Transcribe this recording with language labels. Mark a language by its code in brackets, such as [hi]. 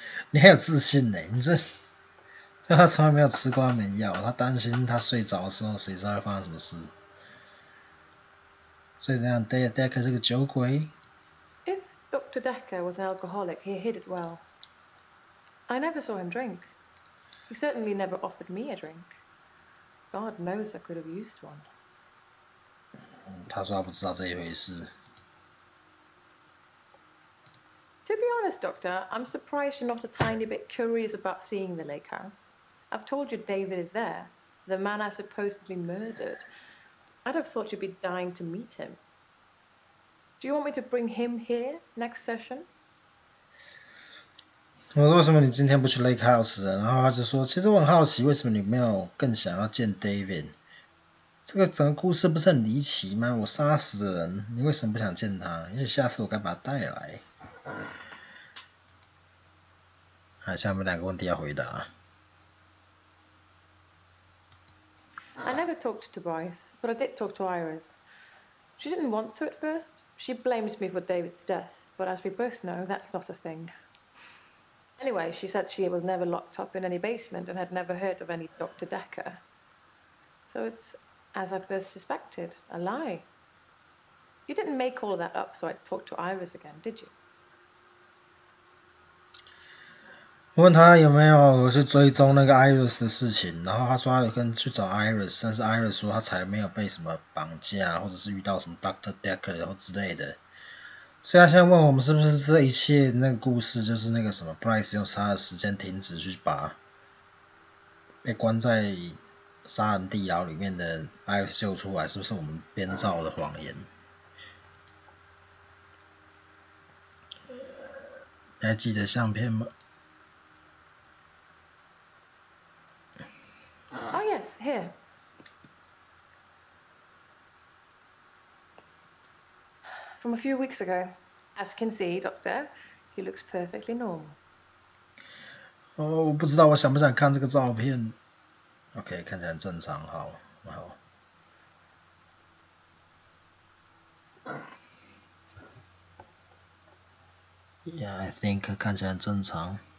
[zh] 你很有自信呢，你这他从来没有吃过安眠药，他担心他睡着的时候，谁知道会发生什么事。所以这样 Dekker 是个酒鬼。 [en] If Dr. Dekker was an alcoholic, he hid it well. I never saw him drink. He certainly never offered me a drink. God knows I could have used one. [zh] 他说他不知道这一回事。 [en] To be honest, Doctor, I'm surprised you're not a tiny bit curious about seeing the lake house. I've told you David is there, the man I supposedly murdered. I'd have thought you'd be dying to meet him. Do you want me to bring him here next session? [zh] 我说为什么你今天不去 Lake House 啊？然后他就说，其实我很好奇，为什么你没有更想要见 David？这个整个故事不是很离奇吗？我杀死的人，你为什么不想见他？也许下次我该把他带来。下面两个问题要回答。 [en] I never talked to Bryce, but I did talk to Iris. She didn't want to at first. She blames me for David's death, but as we both know, that's not a thing. Anyway, she said she was never locked up in any basement and had never heard of any Dr. Dekker. So it's, as I first suspected, a lie. You didn't make all of that up so I'd talk to Iris again, did you? [zh] 我问他有没有去追踪那个 Iris 的事情，然后他说他有跟去找 Iris， 但是 Iris 说他才没有被什么绑架，或者是遇到什么 Dr. Dekker 然后之类的。所以他现在问我们是不是这一切那个故事就是那个什么 Bryce 用他的时间停止去把被关在杀人地牢里面的 Iris 救出来，是不是我们编造的谎言？你还记得相片吗？ [en] Oh, yes, here. From a few weeks ago. As you can see, Doctor, he looks perfectly normal. [zh] 我不知道我想不想看这个照片。 OK， 看起来很正常，好。 [en] Yeah, I think [zh] 看起来很正常。